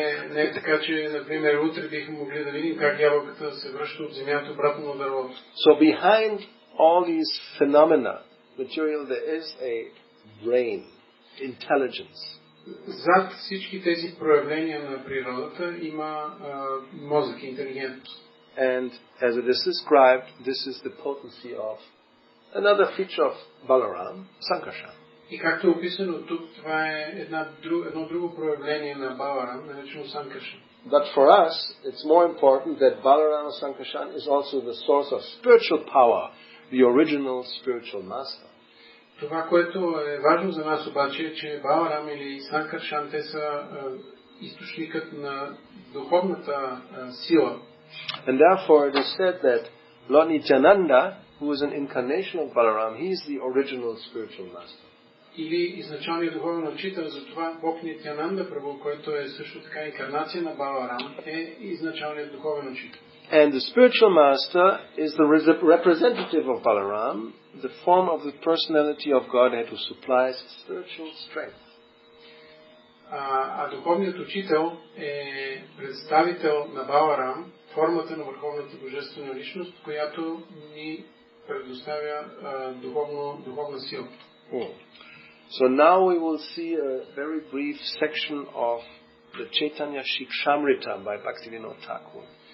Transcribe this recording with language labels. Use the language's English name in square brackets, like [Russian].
[Bulgarian] Не така, че, например, утре бихме могли да видим как ябълката се връща от земята обратно на дървото. [English] So behind all these phenomena, material, there is a brain, intelligence. [Bulgarian] Зад всички тези проявления на природата има мозък, интелигентност. [English] And as it is described, this is the potency of another feature of Balaram, Sankarshan. [Bulgarian] И както е описано тук, това е едно друго проявление на Баларам, наречено Санкаршан. [English] But for us, it's more important that Balarama Sankarshan is also the source of spiritual power, the original spiritual master. [Bulgarian] Това, което е важно за нас обаче, е, че Баларам или Санкаршан, те са източникът на духовната сила. [English] And therefore it is said that Lord Nityananda, who is an incarnation of Balaram, he is the original spiritual master. [Bulgarian] Или изначалният духовен учител, затова Бог Нитянанда Прабу, който е също така инкарнация на Баларам, е изначалният духовен учител. [English] And the spiritual master is the representative of Balaram, the form of the personality of Godhead who supplies spiritual strength. [Bulgarian] А духовният учител е представител на Баларам, формата на върховната божествена личност, която ни предоставя духовна сила. [English] So now we will see a very brief section of the Chaitanya Shikshamrita by Bhaktivinoda Thakur.